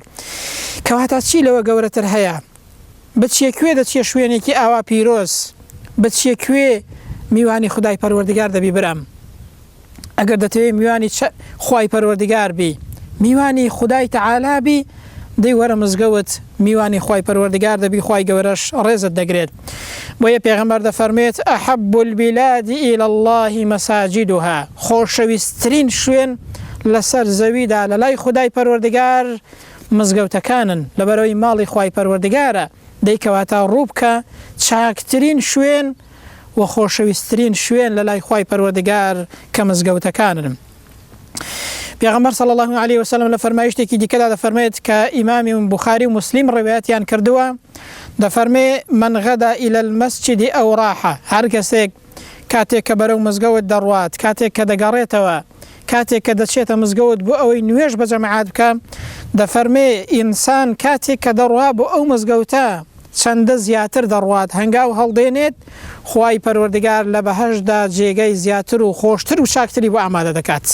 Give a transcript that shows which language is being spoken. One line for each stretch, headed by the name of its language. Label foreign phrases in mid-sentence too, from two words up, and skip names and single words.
Central Kurdish: کەواتە چی لەوە گەورەتر هەیە؟ بچیە کوێ دەچیە شوێنێکی ئاوا پیرۆز، بچیە کوێ میوانی خودای پەروەردگار دەبی برام. ئەگەر دەتەوێت میوانی خوای پەروەردگار بی، میوانی خودای تەعالا بی، دەی وەرە مزگەوت میوانی خوای پەروەردگار دەبی، خوای گەورەش ڕێزت دەگرێت. بۆیە پێغەمبەر دەفەرمێت
Arabic: ئەحەب البلاد إلى الله مساجدها،
Central Kurdish: خۆشەویستترین شوێن لەسەر زەویدا لە لای خودای پەروەردگار مزگەوتەکانن، لەبەرەوەی ماڵی خوای پەروەردگارە. دەی کەواتە ڕوو بکە چاکترین شوێن و خۆشەویستترین شوێن لە لای خوای پەروەردگار کە مزگەوتەکانن. پێغەمبەر
Arabic: صلی الله علیه وسلم
Central Kurdish: لە فەرمایشتێکی دیکەدا دەفەرمێت کە ئیمامی بوخاری و مسلم ڕێوایەتیان کردووە، دەفەرمێ
Arabic: من غەدا إلى المسجد ئەو ڕاحە،
Central Kurdish: هەر کەسێک کاتێک کە بەرەو مزگەوت دەڕوات، کاتێک کە دەگەڕێتەوە، کاتێک کە دەچێتە مزگەوت بۆ ئەوەی نوێژ بە جەماعات بکە، دەفەرمێ ئینسان کاتێک کە دەڕوا بۆ ئەو مزگەوتە چەندە زیاتر دەڕوات، هەنگاو هەڵدێنێت، خوای پەروەردگار لە بەهەشدا جێگەی زیاتر و خۆشتر و چاکتری بۆ ئامادە دەکات.